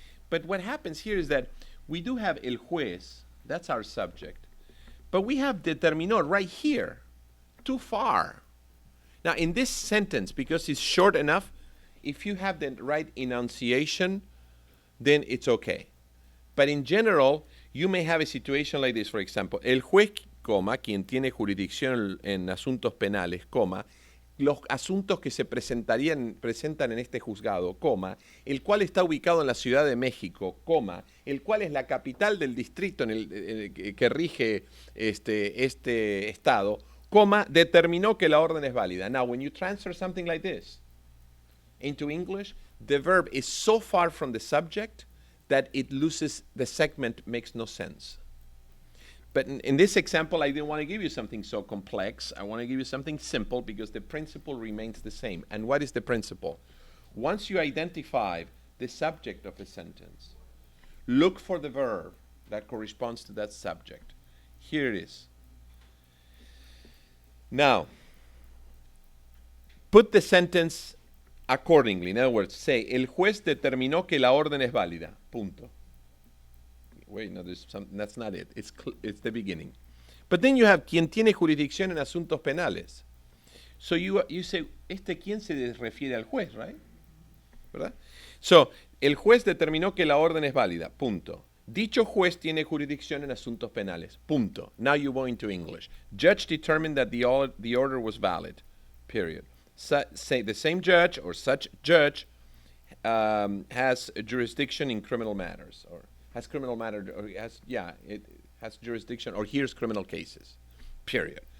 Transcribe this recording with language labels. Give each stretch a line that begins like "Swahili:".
English: But what happens here is that we do have el juez, that's our subject, but we have determinó right here, too far. Now, in this sentence, because it's short enough, if you have the right enunciation, then it's okay. But in general, you may have a situation like this, for example,
Spanish: el juez, coma, quien tiene jurisdicción en asuntos penales, coma, los asuntos que se presentan en este juzgado, coma, el cual está ubicado en la Ciudad de México, coma, el cual es la capital del distrito en el que rige este estado, coma, determinó que la orden es válida.
English: Now, when you transfer something like this into English, the verb is so far from the subject that it loses, the segment makes no sense. But in this example, I didn't want to give you something so complex. I want to give you something simple because the principle remains the same. And what is the principle? Once you identify the subject of a sentence, look for the verb that corresponds to that subject. Here it is. Now, put the sentence accordingly. In other words, say,
Spanish: el juez determinó que la orden es válida. Punto.
English: Wait, no, that's not it. It's the beginning. But then you have
Spanish: quien tiene jurisdicción en asuntos penales.
English: So you say,
Spanish: ¿quién se refiere al juez, right? ¿Verdad? So, el juez determinó que la orden es válida. Punto. Dicho juez tiene jurisdicción en asuntos penales.
English: Punto. Now you go into English. Judge determined that the order was valid. Period. Say the same judge or such judge has jurisdiction in criminal matters, or has criminal matter, or it has jurisdiction or hears criminal cases. Period.